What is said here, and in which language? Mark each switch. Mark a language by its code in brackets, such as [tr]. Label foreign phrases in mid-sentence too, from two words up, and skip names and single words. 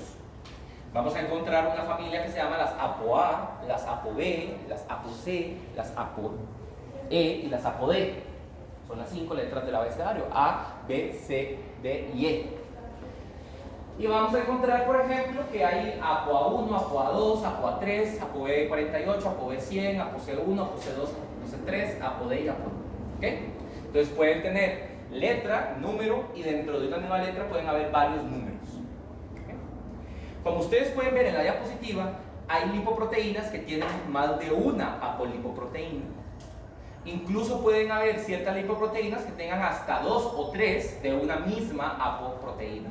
[es] Vamos a encontrar una familia que se llama las ApoA, las ApoB, las ApoC, las ApoE y las ApoD. Son las 5 letras del abecedario: A, B, C, D y E. Y vamos a encontrar, por ejemplo, que hay ApoA1, ApoA2, ApoA3, ApoB48, ApoB100, ApoC1, ApoC2, ApoC3, ApoD y ApoD. ¿Okay? Entonces pueden tener letra, número, y dentro de una misma letra pueden haber varios números. ¿Okay? Como ustedes pueden ver en la diapositiva, hay lipoproteínas que tienen más de una apolipoproteína. Incluso pueden haber ciertas lipoproteínas que tengan hasta 2 o 3 de una misma apoproteína.